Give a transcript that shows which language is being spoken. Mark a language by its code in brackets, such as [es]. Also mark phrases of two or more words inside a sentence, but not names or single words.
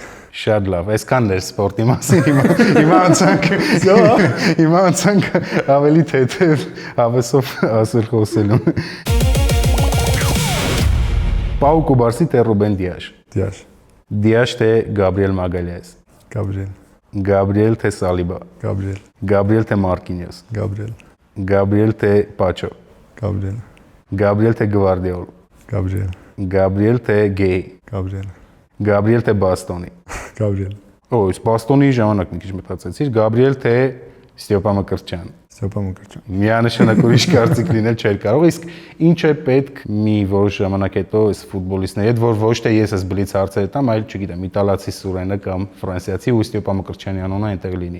[hy] Շատ լավ, այսքանն էր սպորտի մասին, հիմա անցանք ավելի թեթև հավեսով ասել խոսելու։ Պաու Կուբարսի թե Ռուբեն Դիաշ։ Դիաշ։ Դիաշ թե Գաբրիել Մագալիաս։ Գաբրիել։ Gabriel թե Saliba։ Gabriel։ Gabriel թե Marquinhos։ Gabriel։ Gabriel թե Pacho։ Gabriel։ Gabriel թե Guardiola։ Gabriel։ Gabriel թե Gay։ Gabriel։ Gabriel թե Bastoni։ Gabriel։ Այս Bastoni ժամանակ մի քիչ մտածեցիր, Gabriel թե Ստեփան Մկրտչյան։ Ստեփան Մկրտչյան։ Միանշանակ ուրիշ կարծիք լինել չէր կարող, իսկ ինչ է պետք մի որոշ ժամանակ հետո այս ֆուտբոլիստների հետ, որ ոչ թե ես այս բլից հարցերը տամ, այլ չգիտեմ, իտալացի Սուրենը կամ ֆրանսիացի ու Ստեփան Մկրտչյանի անունը այնտեղ լինի։